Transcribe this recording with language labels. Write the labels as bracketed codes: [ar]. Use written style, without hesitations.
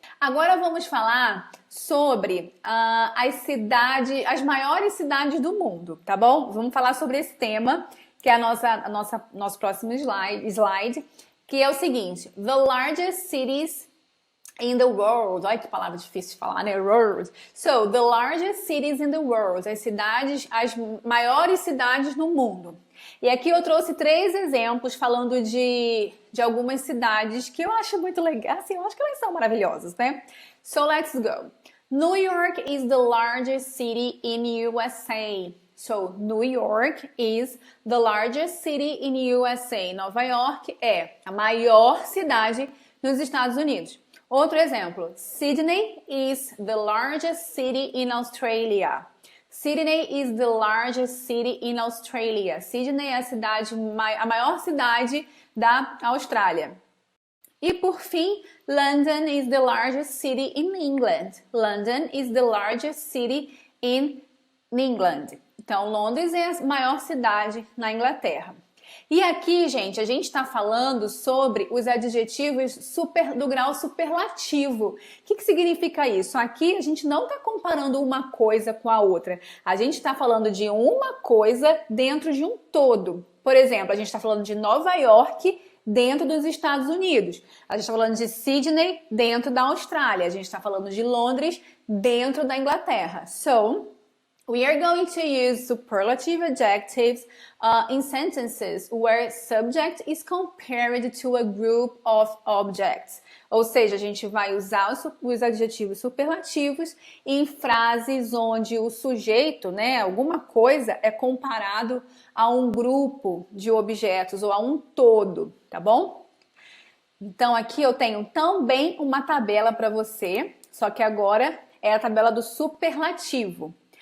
[pt] Agora vamos falar sobre as maiores cidades do mundo, tá bom? Vamos falar sobre esse tema, que é nosso próximo slide, que é o seguinte: [en] the largest cities in the world. [pt] Olha que palavra difícil de falar, né? World. [en] So, the largest cities in the world. [pt] As maiores cidades no mundo. E aqui eu trouxe 3 exemplos falando de algumas cidades que eu acho muito legal. Assim, eu acho que elas são maravilhosas, né? [en] So, let's go. New York is the largest city in USA. So, New York is the largest city in USA. [pt] Nova York é a maior cidade nos Estados Unidos. Outro exemplo, [en] Sydney is the largest city in Australia. Sydney is the largest city in Australia. [pt] Sydney é a maior cidade da Austrália. E por fim, [en] London is the largest city in England. London is the largest city in England. [pt] Então, Londres é a maior cidade na Inglaterra. E aqui, gente, a gente está falando sobre os adjetivos do grau superlativo. O que significa isso? Aqui a gente não está comparando uma coisa com a outra. A gente está falando de uma coisa dentro de um todo. Por exemplo, a gente está falando de Nova York dentro dos Estados Unidos. A gente está falando de Sydney dentro da Austrália. A gente está falando de Londres dentro da Inglaterra. [en] So, we are going to use superlative adjectives in sentences where subject is compared to a group of objects. [pt] Ou seja, a gente vai usar os adjetivos superlativos em frases onde o sujeito, né, alguma coisa, é comparado a um grupo de objetos ou a um todo, tá bom? Então aqui eu tenho também uma tabela para você, só que agora é a tabela do superlativo.